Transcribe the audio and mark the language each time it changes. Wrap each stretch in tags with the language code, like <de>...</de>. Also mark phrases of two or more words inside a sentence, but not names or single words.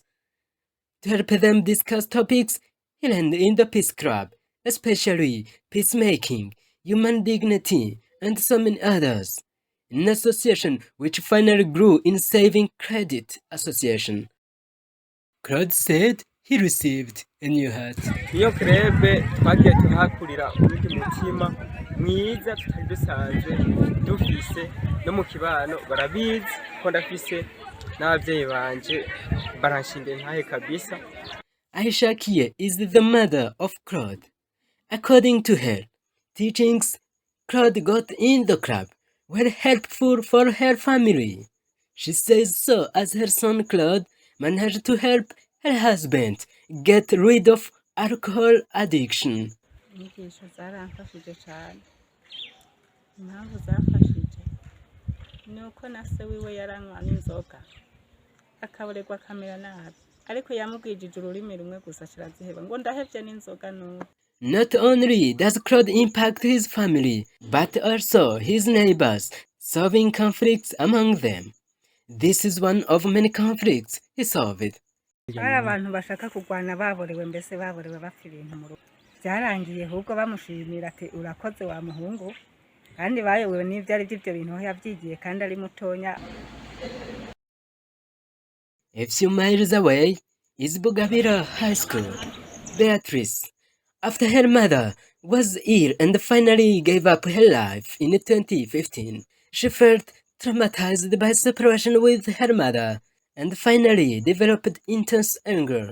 <en>To help them discuss topics he learned in the Peace Club, especially peacemaking, human dignity, and so many others. An association which finally grew in Saving Credit Association. Claude said he received a new hat.</en> <rn>Iyo krebe twagiye tuhakurira urundi mutima mwiza tutari dusanzwe dufise no mu kibano barabizi ko ndafise n'abavyeyi banje baranshinga ntahe kabisa.</rn> <en>Aisha Kie is the mother of Claude. According to her teachings, Claude got in the club were helpful for her family. She says so as her son Claude managed to help her husband get rid of alcohol addiction.</en> <rn>Inyigisho zaramfashije cyane. Impamvu zafashije ni uko na se wiwe yaranywa n'inzoga akaburegwa akamera nabi ariko yamubwijije ururimi rumwe gusa kiraziheba ngo ndahevye n'inzoga n'ubu.</rn> <en>Not only does Claude impact his family, but also his neighbors, solving conflicts among them. This is one of many conflicts he solved.</en> <rn>Hari abantu bashaka kugwana baborewe mbese baborewe bafite ibintu mu rugo. Byarangiye ahubwo bamushimira ati urakoze wa muhungu kandi bayobewe n'ivyo ari byo bintu yavyigiye kandi ari mutonya.</rn> <en>A few miles away is Bugabira High School. Beatrice, after her mother was ill and finally gave up her life in 2015, she felt traumatized by separation with her mother and finally developed intense anger.</en>